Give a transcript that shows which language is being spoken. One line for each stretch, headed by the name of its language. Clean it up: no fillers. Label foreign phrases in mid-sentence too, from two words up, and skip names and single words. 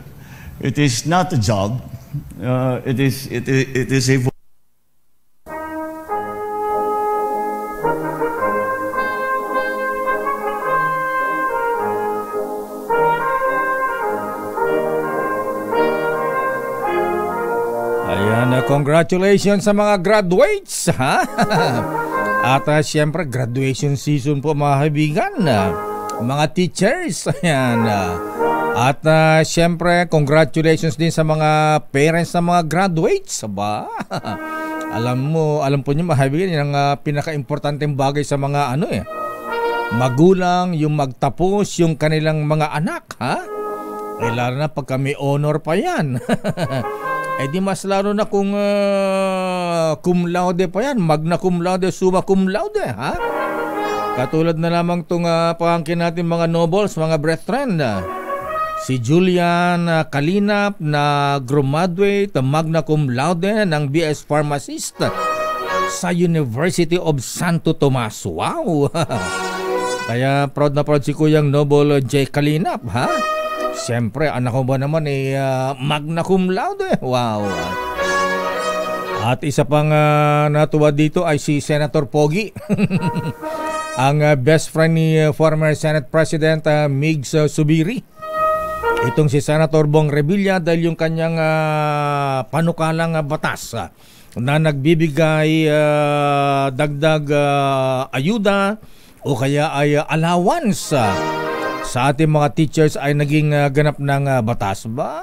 English: It is not a job. It is a vocation.
Filipino: Congratulations sa mga graduates, ha? At siyempre, graduation season po mga kaibigan, mga teachers, ayan. At siyempre, congratulations din sa mga parents ng mga graduates, ba? Alam po niyo mga kaibigan, yan ang pinaka-importanteng bagay sa mga magulang, yung magtapos yung kanilang mga anak, ha? Lalo na pagka may honor pa yan. Di mas lalo na kung
Latin: cum laude
Filipino: pa yan,
Latin: magna cum laude, summa cum laude,
Filipino: ha? Katulad na lamang itong pangangkin natin mga nobles, mga brethren, si Julian Kalinap na graduate
Latin: magna cum laude
Filipino: ng BS Pharmacist sa University of Santo Tomas. Wow! Kaya proud na proud si Kuyang Noble J. Kalinap, ha? Siyempre, anak ko ba naman
Latin: magna cum laude?
Filipino: Wow! At isa pang natuwa dito ay si Senator Pogi. Ang best friend ni
English: former Senate President
Filipino: Migs Subiri. Itong si Senator Bong Revilla dahil yung kanyang panukalang batas na nagbibigay dagdag ayuda o kaya ay allowance sa ating mga teachers ay naging ganap ng batas ba?